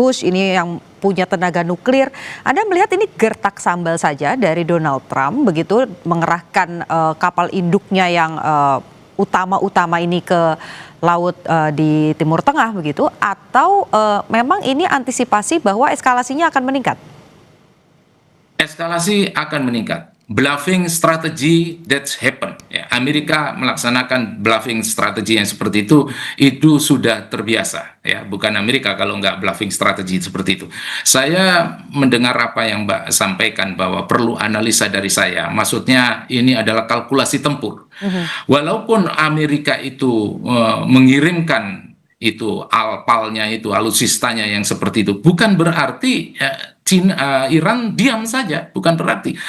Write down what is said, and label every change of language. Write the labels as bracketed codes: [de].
[id] Bush ini yang punya tenaga nuklir. Anda melihat ini gertak sambal saja dari Donald Trump begitu mengerahkan kapal induknya yang utama-utama ini ke laut di Timur Tengah begitu, atau memang ini antisipasi bahwa eskalasinya akan meningkat? Eskalasi akan meningkat. [en] Bluffing strategy that's happen. [id] Ya, Amerika melaksanakan bluffing strategi yang seperti itu sudah terbiasa. Ya, bukan Amerika kalau nggak bluffing strategi seperti itu. Saya mendengar apa yang Mbak sampaikan bahwa perlu analisa dari saya. Maksudnya ini adalah kalkulasi tempur. Walaupun Amerika itu mengirimkan itu alpalnya itu alutsistanya yang seperti itu, bukan berarti Iran diam saja, bukan berarti.